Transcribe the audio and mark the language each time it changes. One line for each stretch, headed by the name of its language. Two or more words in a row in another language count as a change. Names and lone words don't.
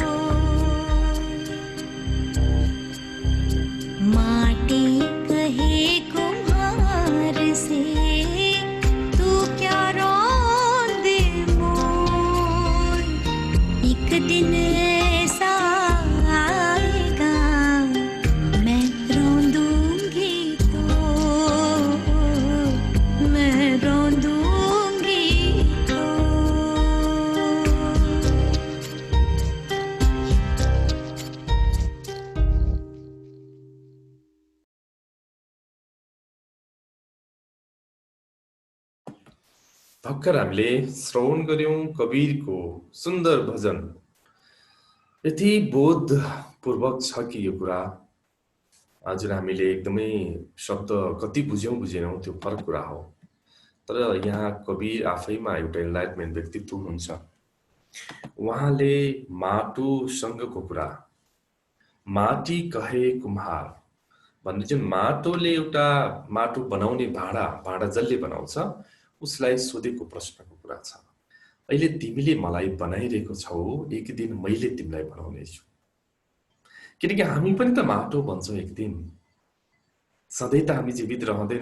Hindi: माटी कहे कुम्हार से तू क्या रौंदे मोर, एक दिन ऐसा आएगा मैं रौंदूंगी तो, मैं रौंदूंगी तो।
Nepali: भर्खर हामीले श्रवण गर्यौं कबीरको सुन्दर भजन। यति बोधपूर्वक छ कि यो कुरा हजुर हामीले एकदमै शब्द कति बुझ्यौं बुझेनौं त्यो फरक कुरा हो। तर यहाँ कबीर आफैमा एउटा एनलाइटमेन्ट व्यक्तित्व हुनुहुन्छ। उहाँले माटोसँगको कुरा,
Hindi: माटी कहे कुम्हार
Nepali: भन्ने जुन माटोले एउटा माटो बनाउने भाँडा जसले बनाउँछ उसलाई सोधेको प्रश्नको कुरा छ। अहिले तिमीले मलाई बनाइरहेको छौ, एक दिन मैले तिमीलाई बनाउने छु। किनकि हामी पनि त माटो बन्छौं एक दिन, सधैँ त हामी जीवित रहँदैन।